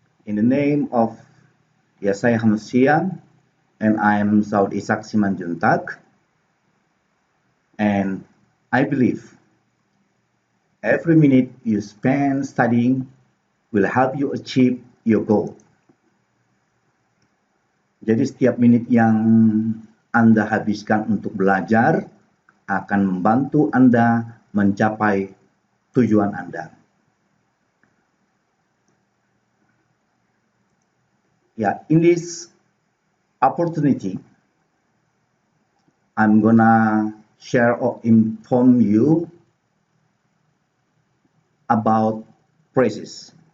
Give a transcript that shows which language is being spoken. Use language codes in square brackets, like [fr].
[en] In the name of Yesaya Hamsia, and I am Saud Isak Simanjuntak, and I believe every minute you spend studying will help you achieve your goal. [id] Jadi setiap menit yang Anda habiskan untuk belajar akan membantu Anda mencapai tujuan Anda. [en] In this opportunity, I'm gonna share or inform you about phrases.